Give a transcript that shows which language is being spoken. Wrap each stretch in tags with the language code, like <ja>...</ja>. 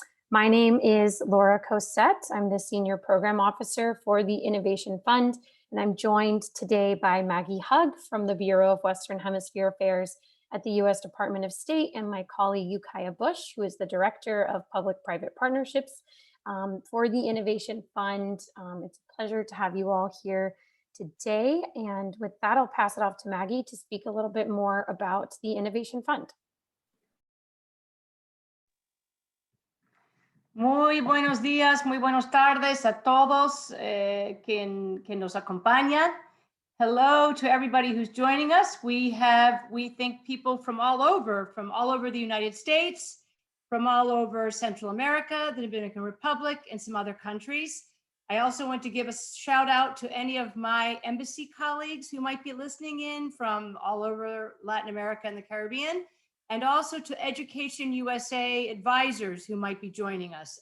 <en>My name is Laura Cosette. I'm the Senior Program Officer for the Innovation Fund, and I'm joined today by Maggie Hug from the Bureau of Western Hemisphere Affairs at the US Department of State, and my colleague Ukiah Bush, who is the Director of Public-Private Partnerships for the Innovation Fund. It's a pleasure to have you all here today. And with that, I'll pass it off to Maggie to speak a little bit more about the Innovation Fund.</en> <es>Muy buenos días, muy buenas tardes a todos que nos acompañan.</es> <en>Hello to everybody who's joining us. We think people from all over the United States, from all over Central America, the Dominican Republic, and some other countries. I also want to give a shout out to any of my embassy colleagues who might be listening in from all over Latin America and the Caribbean, and also to Education USA advisors who might be joining us.</en>